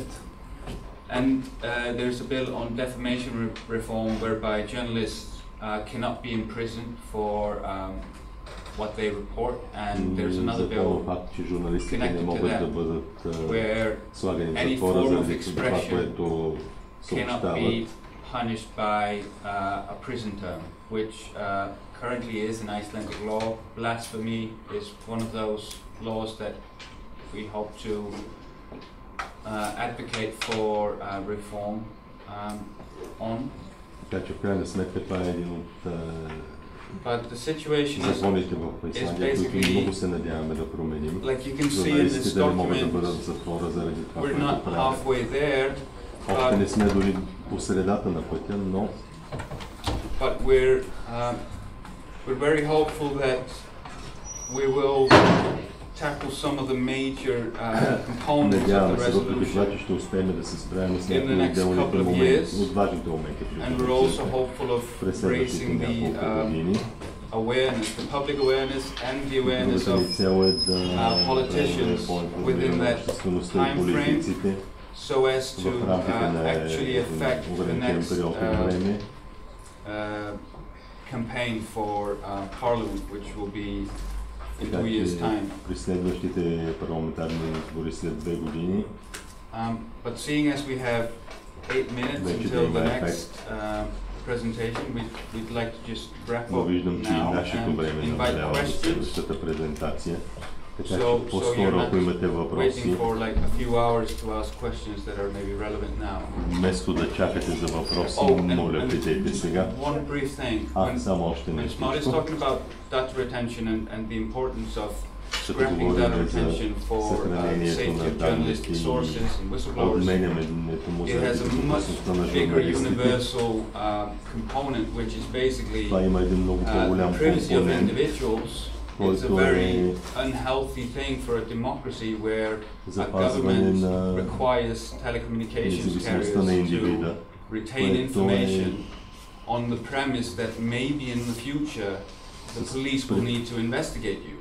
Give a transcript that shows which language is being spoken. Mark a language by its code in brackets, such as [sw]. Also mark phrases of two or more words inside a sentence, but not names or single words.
[en] And there's a bill on defamation reform, whereby journalists cannot be imprisoned for what they report, and there's another bill connected to that where any form of expression cannot be punished by a prison term, which currently is in Icelandic law. Blasphemy is one of those laws that we hope to advocate for reform on. [bg] Така че в крайна сметка това е един от законите в Исландия, които много се надяваме да променим. Журналистите да не могат да бъдат в затвора заради това, което правят. Още не сме дори по средата на пътя, но [en] we're very hopeful that we will tackle some of the major components of the resolution in the next couple of years, and we're also hopeful of raising the awareness, the public awareness and the awareness of politicians within that time frame, so as to actually affect the next campaign for Parliament, which will be in 2 years' time. [bg] При следващите парламентарни избори след 2 години. [en] But seeing as we have 8 minutes until the next presentation, we'd like to just wrap up now and invite questions. [bg] Така че по-скоро, ако имате въпроси, вместо да чакате за въпроси, моля, питайте сега. Само още нещо. [en] Scrapping data retention for safety of journalists, sources and whistleblowers. It has a much bigger universal component, which is basically privacy of individuals it's a very unhealthy thing for a democracy where a government requires telecommunications carriers to retain information on the premise that maybe in the future the police will need to investigate you.